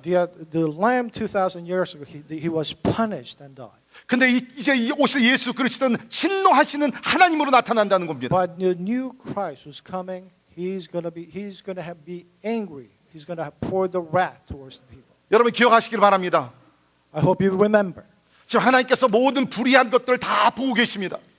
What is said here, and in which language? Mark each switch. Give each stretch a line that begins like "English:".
English: The Lamb 2,000 years ago, he was punished and died.
Korean: 근데 이제 오실 예수 그리스도는 진노하시는 하나님으로 나타난다는 겁니다.
English: But the new Christ who's coming, he's going to be angry. He's going to pour the wrath towards the people.
Korean: 여러분 기억하시길 바랍니다.
English: I hope you remember.
Korean: 지금 하나님께서 모든 불의한 것들을 다 보고 계십니다.